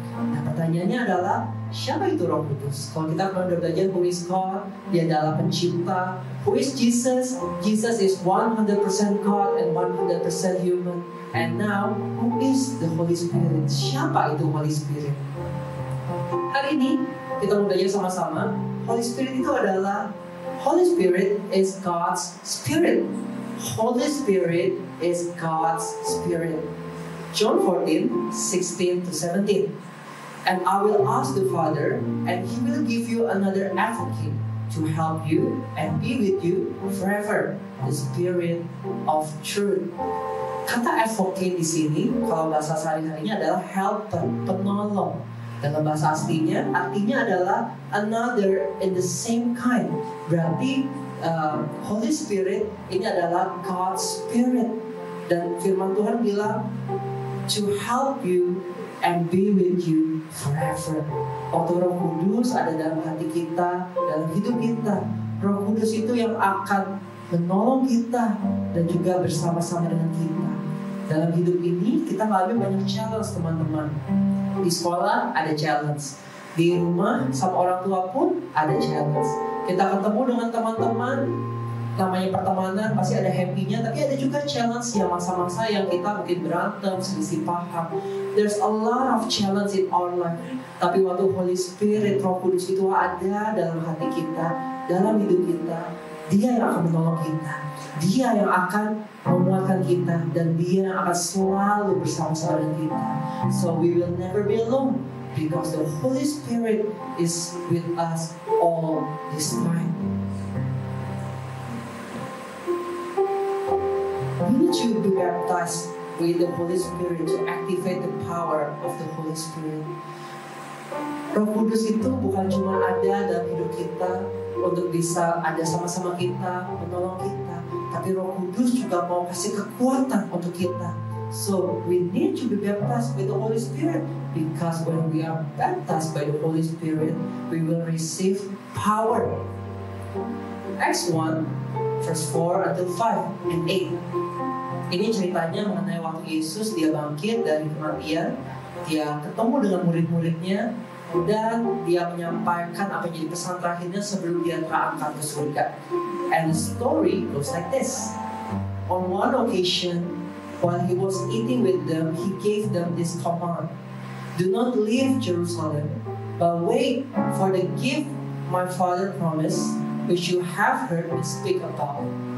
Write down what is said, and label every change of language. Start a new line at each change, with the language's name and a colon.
Indonesian: Nah, pertanyaannya adalah siapa itu Roh Kudus? Kalau kita pernah belajar
English: who is God,
Indonesian: Dia adalah pencipta.
English: Who is Jesus? Jesus is 100% God and 100% human. And now, who is the Holy Spirit?
Indonesian: Siapa itu Holy Spirit? Hari ini kita mau belajar sama-sama.
English: Holy Spirit
Indonesian: itu adalah
English: Holy Spirit is God's Spirit. Holy Spirit is God's Spirit. John 14:16-17. And I will ask the Father, and He will give you another advocate to help you and be with you forever, the Spirit of truth.
Indonesian: Kata advocate di sini, kalau bahasa sehari-harinya adalah helper, penolong. Dalam bahasa aslinya, artinya adalah
English: another in the same kind.
Indonesian: Berarti Holy Spirit ini adalah
English: God's Spirit.
Indonesian: Dan firman Tuhan bilang,
English: to help you and be with you forever.
Indonesian: Waktu Roh Kudus ada dalam hati kita, dalam hidup kita, Roh Kudus itu yang akan menolong kita dan juga bersama-sama dengan kita. Dalam hidup ini kita mengalami banyak challenge, teman-teman. Di sekolah ada challenge, di rumah sama orang tua pun ada challenge. Kita ketemu dengan teman-teman, namanya pertemanan pasti ada happy-nya, tapi ada juga challenge yang masa-masa yang kita mungkin berantem, selisih paham.
English: There's a lot of challenge in our life.
Indonesian: Tapi waktu Holy Spirit, Roh Kudus itu ada dalam hati kita, dalam hidup kita, Dia yang akan menolong kita, Dia yang akan menguatkan kita, dan Dia yang akan selalu bersama-sama dengan kita.
English: So we will never be alone because the Holy Spirit is with us all this time. We need to be baptized with the Holy Spirit to activate the power of the Holy Spirit.
Indonesian: Roh Kudus itu bukan cuma ada dalam hidup kita untuk bisa ada sama-sama kita, menolong kita, tapi Roh Kudus juga mau kasih kekuatan untuk kita.
English: So we need to be baptized with the Holy Spirit, because when we are baptized by the Holy Spirit, we will receive power. Acts 1 verse 4 until 5 and 8.
Indonesian: Ini ceritanya mengenai waktu Yesus dia bangkit dari kematian, dia ketemu dengan murid-muridnya, dan dia menyampaikan apa yang jadi pesan terakhirnya sebelum dia terangkat ke surga.
English: And the story goes like this. On one occasion, while he was eating with them, he gave them this command: do not leave Jerusalem, but wait for the gift my Father promised, which you have heard me speak about.